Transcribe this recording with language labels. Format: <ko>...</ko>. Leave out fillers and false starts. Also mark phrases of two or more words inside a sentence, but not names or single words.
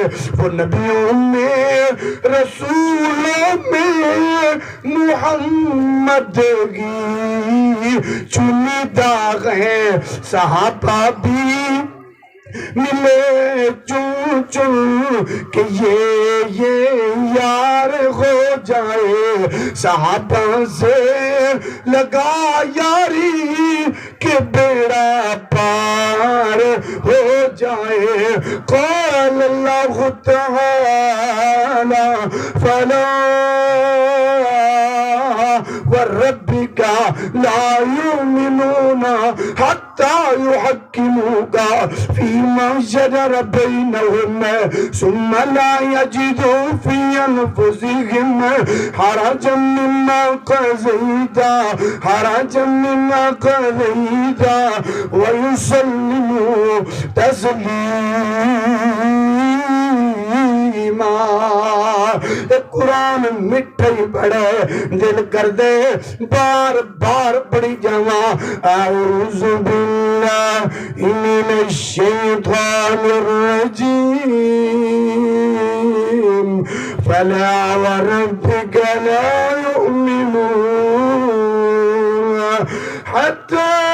<ur>وہ نبیوں میں رسولوں میں محمد کی چنی داغ ہے، صحابہ بھی ملے چون چون کہ یہ یار ہو جائے، صحابہ سے لگا یاری کہ بیڑا پار ہو جائے۔</ur> <ar>قال اللہ تعالی فلا وربک لا يؤمنون حتى يحكموك فيما شجر بينهم ثم لا يجدوا في أنفسهم حرجا مما قضيت ويسلموا تسليما</ar> <pa>قرآن مٹھے بڑے دل کر دے بار بار پڑھی جاوا</pa> <ar>أعوذ بالله من الشيطان الرجيم فلا وربك لا يؤمنون حتى</ar>